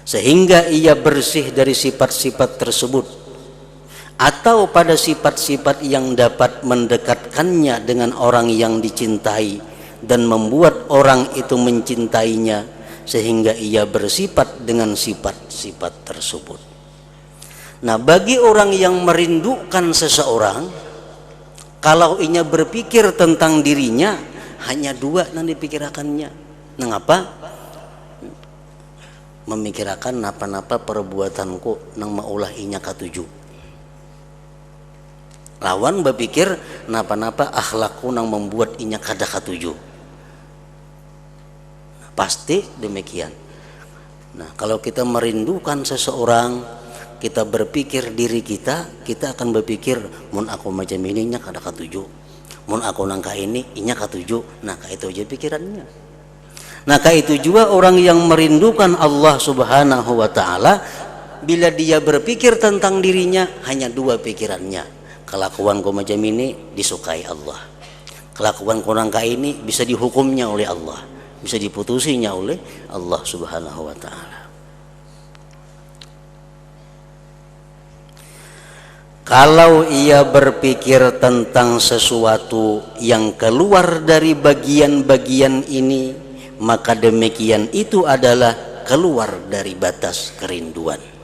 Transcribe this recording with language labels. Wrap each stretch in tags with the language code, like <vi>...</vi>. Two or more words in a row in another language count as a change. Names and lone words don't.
<id>sehingga ia bersih dari sifat-sifat tersebut, atau pada sifat-sifat yang dapat mendekatkannya dengan orang yang dicintai dan membuat orang itu mencintainya, sehingga ia bersifat dengan sifat-sifat tersebut. Nah, bagi orang yang merindukan seseorang, kalau ia berpikir tentang dirinya, hanya dua yang dipikirkannya.</id> <bjn>Mengapa? Memikirkan napa-napa perbuatanku nang maulah inya katuju. Lawan berpikir napa-napa akhlakku nang membuat inya kada katuju.</bjn> <id>Pasti demikian. Nah, kalau kita merindukan seseorang, kita berpikir diri kita akan berpikir</id> <bjn>mun aku macam ini nya kada katuju, mun aku nangka ini inya katuju.</bjn> <id>Nah, itu aja pikirannya. Nah, itu juga orang yang merindukan Allah</id> <ar>Subhanahu wa taala,</ar> <id>bila dia berpikir tentang dirinya hanya dua pikirannya. Kelakuanku macam ini disukai Allah, kelakuanku</id> <bjn>nangka ini</bjn> <id>bisa dihukumnya oleh Allah, bisa diputusinya oleh Allah</id> <ar>Subhanahu wa taala.</ar> <id>Kalau ia berpikir tentang sesuatu yang keluar dari bagian-bagian ini, maka demikian itu adalah keluar dari batas kerinduan.</id>